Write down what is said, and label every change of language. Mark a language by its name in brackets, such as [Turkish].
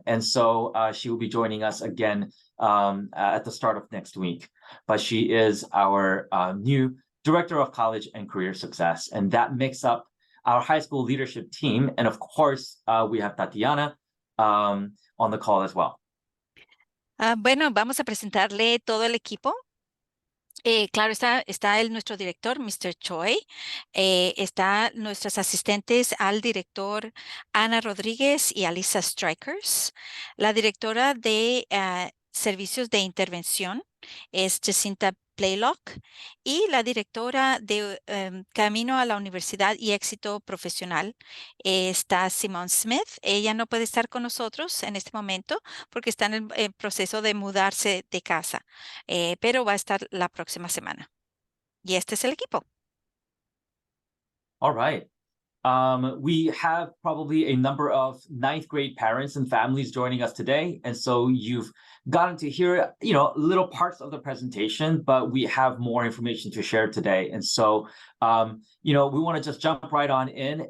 [English] And so she will be joining us again at the start of next week. But she is our new director of college and career success. And that makes up our high school leadership team. And of course, we have Tatiana on the call as well. [Spanish] Bueno, vamos a presentarle todo el equipo. Claro, está nuestro director, Mr. Choi. Está nuestras asistentes al director, Ana Rodríguez y Alyssa Strikers. La directora de servicios de intervención es Jacinta Blaylock. Y la directora de Camino a la Universidad y Éxito Profesional está Simone Smith. Ella no puede estar con nosotros en este momento porque está en el proceso de mudarse de casa, pero va a estar la próxima semana. Y este es el equipo. [English] All right. We have probably a number of ninth grade parents and families joining us today. And so you've gotten to hear, little parts of the presentation, but we have more information to share today. And so, we want to just jump right on in.